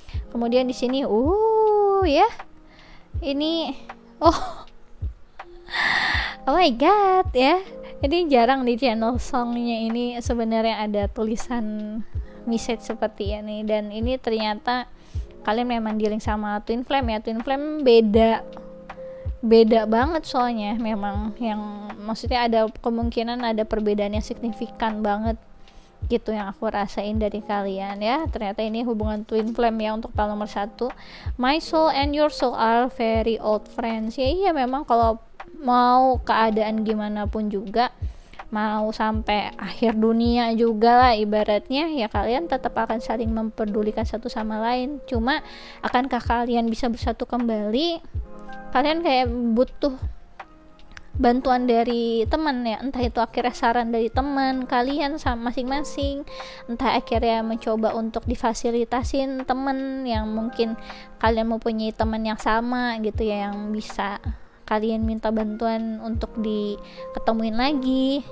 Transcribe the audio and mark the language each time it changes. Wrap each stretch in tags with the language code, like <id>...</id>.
<id>Kemudian di sini ya ini</id> <en>oh my god</en> <id>ya, ini jarang di channel songnya ini sebenarnya ada tulisan message seperti ini, dan ini ternyata kalian memang dealing sama twin flame ya. Twin flame beda banget soalnya, memang yang maksudnya ada kemungkinan ada perbedaan yang signifikan banget gitu yang aku rasain dari kalian ya. Ternyata ini hubungan twin flame ya untuk file nomor 1.</id> <en>My soul and your soul are very old friends ya.</en> <id>Iya, memang kalau mau keadaan gimana pun juga, mau sampai akhir dunia juga lah ibaratnya ya, kalian tetap akan saling memperdulikan satu sama lain. Cuma akankah kalian bisa bersatu kembali? Kalian kayak butuh bantuan dari teman ya, entah itu akhirnya saran dari teman kalian sama masing-masing, entah akhirnya mencoba untuk difasilitasin teman yang mungkin kalian mempunyai teman yang sama gitu ya, yang bisa kalian minta bantuan untuk diketemuin lagi.</id>